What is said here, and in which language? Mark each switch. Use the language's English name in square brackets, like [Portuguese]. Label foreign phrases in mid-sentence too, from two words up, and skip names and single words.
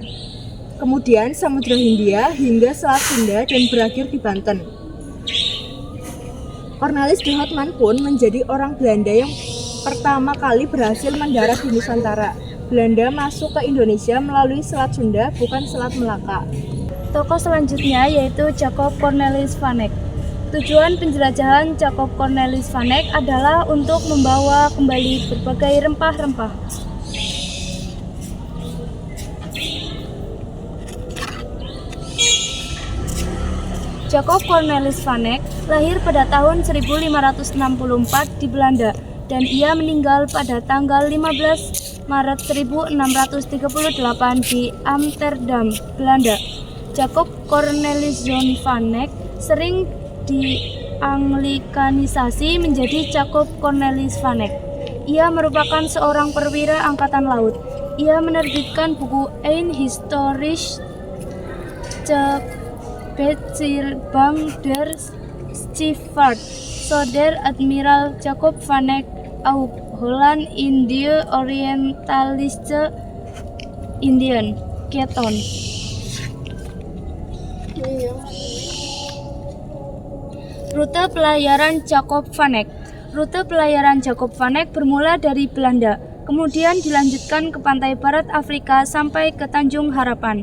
[Indonesian] Kemudian Samudra Hindia hingga Selat Sunda dan berakhir di Banten. Cornelis de Houtman pun menjadi orang Belanda yang pertama kali berhasil mendarat di Nusantara. Belanda masuk ke Indonesia melalui Selat Sunda, bukan Selat Melaka. Tokoh selanjutnya yaitu Jacob Cornelis van Eyck. Tujuan penjelajahan Jacob Cornelis van Eyck adalah untuk membawa kembali berbagai rempah-rempah. Jacob Cornelis van Eyck lahir pada tahun 1564 di Belanda dan ia meninggal pada tanggal 15 Maret 1638 di Amsterdam, Belanda. Jacob Cornelis John van Eyck sering dianglikanisasi menjadi Jacob Cornelis van Eyck. Ia merupakan seorang perwira angkatan laut. Ia menerbitkan buku Een Historische Beschrijving der Scheepvaart, Soder Admiral Jacob van Eyck aus Holland in die Orientalische Indien, Keton. Rute pelayaran Jacob van Eyck. Rute pelayaran Jacob van Eyck bermula dari Belanda, kemudian dilanjutkan ke pantai barat Afrika sampai ke Tanjung Harapan.